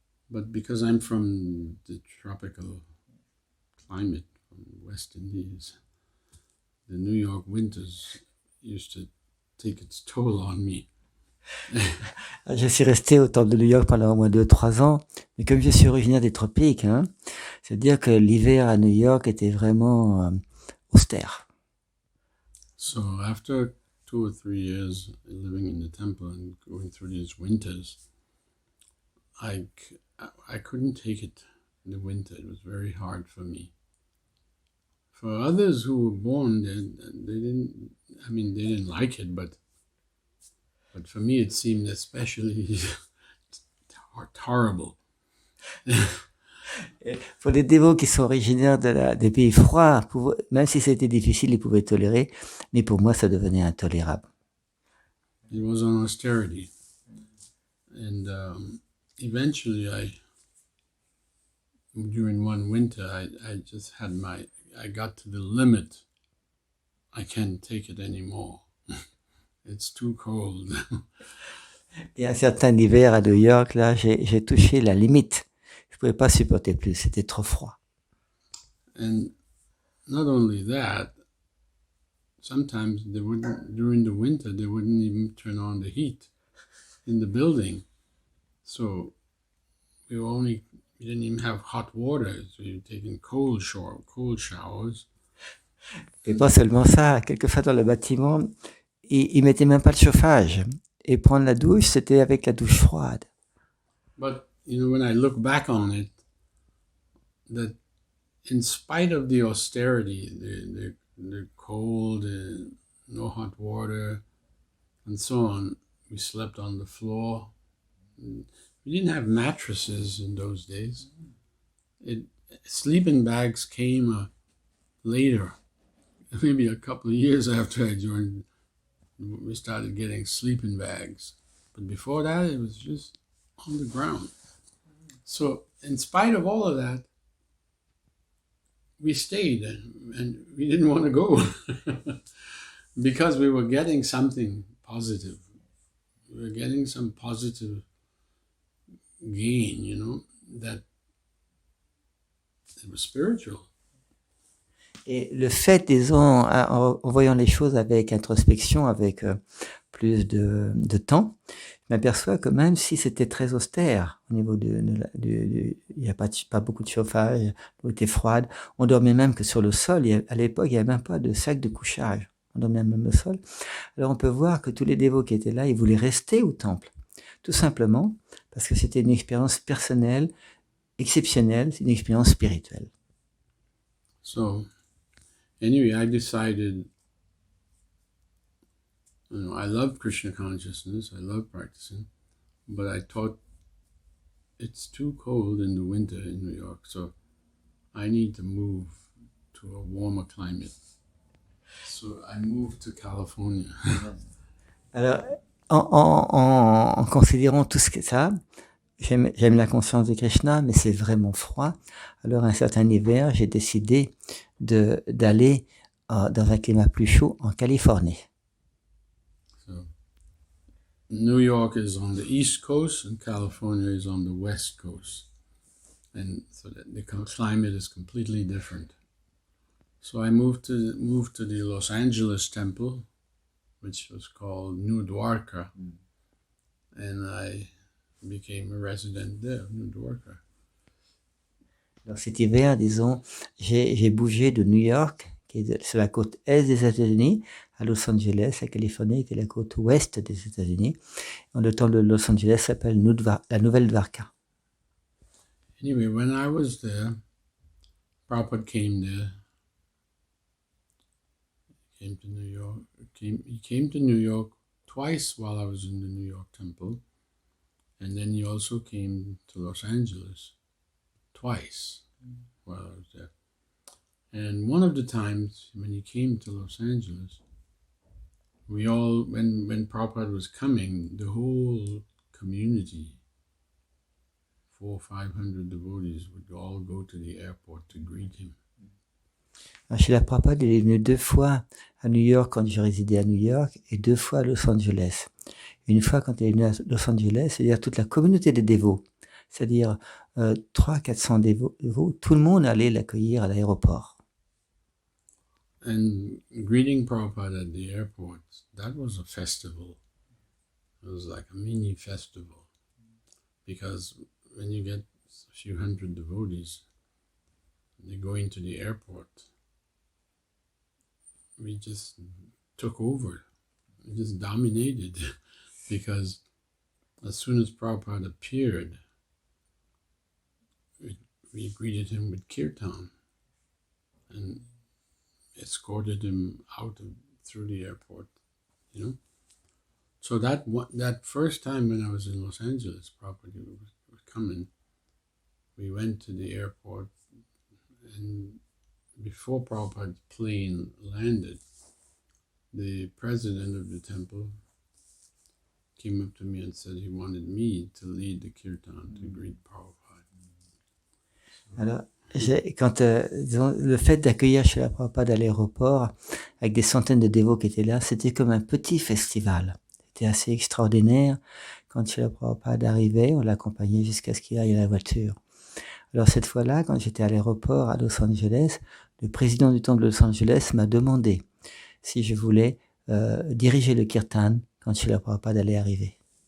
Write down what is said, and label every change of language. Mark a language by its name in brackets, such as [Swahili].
[English] But because I'm from the tropical climate from the West Indies, the New York winters used to take its toll on me. [French] Je suis resté au temple de New York pendant au moins 2-3 ans, mais comme je suis originaire des tropiques, c'est-à-dire que l'hiver à New York était vraiment austère. [English] So after 2 or 3 years living in the temple and going through these winters, I couldn't take it in the winter. It was very hard for me. For others who were born, they didn't like it, but for me it seemed especially horrible. [French] Et pour les dévots qui sont originaires des pays froids, même si c'était difficile, ils pouvaient tolérer, mais pour moi, ça devenait intolérable. [English] It was on austerity. And eventually during one winter, I just had I got to the limit. I can't take it anymore. It's too cold. [French] Et un certain hiver à New York, là, j'ai touché la limite. Je pouvais pas supporter plus, c'était trop froid. [English] And not only that, sometimes during the winter, they wouldn't even turn on the heat in the building. So we didn't even have hot water. So we were taking cold showers. [French] Et pas seulement ça, quelquefois dans le bâtiment, ils mettaient même pas de chauffage. Et prendre la douche, c'était avec la douche froide. [English] But, when I look back on it, that in spite of the austerity, the cold, no hot water, and so on, we slept on the floor. We didn't have mattresses in those days. Sleeping bags came later, maybe a couple of years after I joined. We started getting sleeping bags, but before that, it was just on the ground. So, in spite of all of that, we stayed and we didn't want to go because we were getting something positive. We were getting some positive gain, that it was spiritual. [French] Et le fait, disons, en voyant les choses avec introspection, avec plus de temps, je m'aperçois que même si c'était très austère au niveau il n'y a pas beaucoup de chauffage, l'eau était froide, on dormait même que sur le sol. À l'époque, il n'y avait même pas de sac de couchage. On dormait même au sol. Alors on peut voir que tous les dévots qui étaient là, ils voulaient rester au temple. Tout simplement parce que c'était une expérience personnelle, exceptionnelle, c'est une expérience spirituelle. [English] So, anyway, I decided, I love Krishna consciousness, I love practicing, but I thought it's too cold in the winter in New York, so I need to move to a warmer climate. So I moved to California. [French] Alors, en considérant tout ce que ça, j'aime la conscience de Krishna, mais c'est vraiment froid. Alors, un certain hiver, j'ai décidé d'aller dans un climat plus chaud en Californie. [English] So, New York is on the East Coast and California is on the West Coast. And so the climate is completely different. So I moved to the Los Angeles temple, which was called New Dwarka. And I became a resident there, New Dwarka. [French] Alors cet hiver, disons, j'ai bougé de New York, qui est sur la côte est des États-Unis, à Los Angeles, la Californie, qui est la côte ouest des États-Unis. Le temple de Los Angeles s'appelle la Nouvelle Dwarka. [English] Anyway, when I was there, Prabhupada came there. He came to New York twice while I was in the New York temple. And then he also came to Los Angeles twice while I was there. And one of the times when he came to Los Angeles, when Prabhupada was coming, the whole community, 400 or 500 devotees, would all go to the airport to greet him. [French] Srila Prabhupada, il est venu 2 fois à New York quand je résidais à New York et 2 fois à Los Angeles. Une fois quand il est venu à Los Angeles, c'est-à-dire toute la communauté des dévots, c'est-à-dire 300-400 dévots, tout le monde allait l'accueillir à l'aéroport. [English] And greeting Prabhupada at the airport, that was a festival. It was like a mini festival. Because when you get a few hundred devotees, they go into the airport, we just took over. We just dominated. Because as soon as Prabhupada appeared, we greeted him with kirtan and escorted him out through the airport, So that first time when I was in Los Angeles, Prabhupada was coming, we went to the airport, and before Prabhupada's plane landed, the president of the temple came up to me and said he wanted me to lead the kirtan to greet Prabhupada. [French] Alors, disons, le fait d'accueillir Srila Prabhupada à l'aéroport, avec des centaines de dévots qui étaient là, c'était comme un petit festival. C'était assez extraordinaire. Quand Srila Prabhupada arrivait, on l'accompagnait jusqu'à ce qu'il aille à la voiture. Alors cette fois-là, quand j'étais à l'aéroport à Los Angeles, le président du temple de Los Angeles m'a demandé si je voulais diriger le kirtan quand Srila Prabhupada allait arriver.